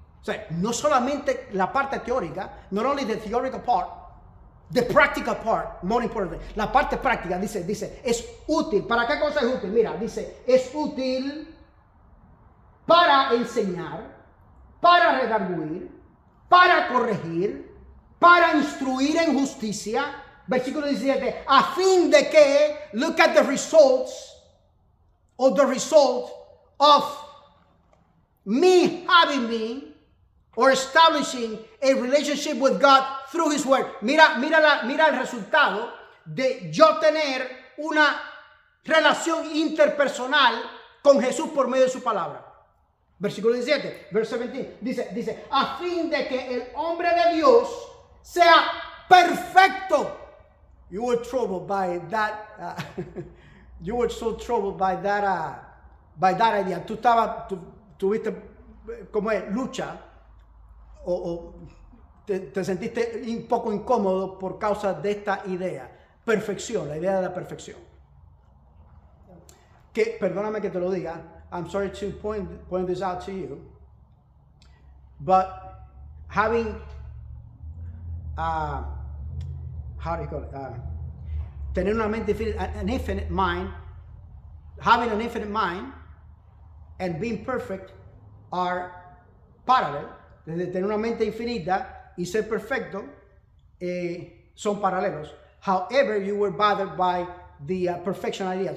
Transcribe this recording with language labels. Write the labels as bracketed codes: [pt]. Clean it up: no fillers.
[es] O sea, no solamente la parte teórica, [en] not only the theoretical part, the practical part, more importantly, [es] la parte práctica, dice, es útil. ¿Para qué cosa es útil? Mira, dice, es útil para enseñar, para redarguir, para corregir, para instruir en justicia. [en] Versículo 17, [es] a fin de que, [en] look at the results, or the result of me having been, or establishing a relationship with God through His Word. [es] Mira el resultado de yo tener una relación interpersonal con Jesús por medio de su palabra. Versículo 17, verso 17, dice, a fin de que el hombre de Dios sea perfecto. [en] You were troubled by that. You were so troubled by that idea. [es] Tuviste como es lucha. O te sentiste un poco incómodo por causa de esta idea. Perfección, la idea de la perfección. Que, perdóname que te lo diga, [en] I'm sorry to point this out to you, but having, how do you call it? [es] Tener una mente infinita, [en] an infinite mind, having an infinite mind and being perfect are parallel. [es] Desde tener una mente infinita y ser perfecto son paralelos. [en] However, you were bothered by the perfection idea.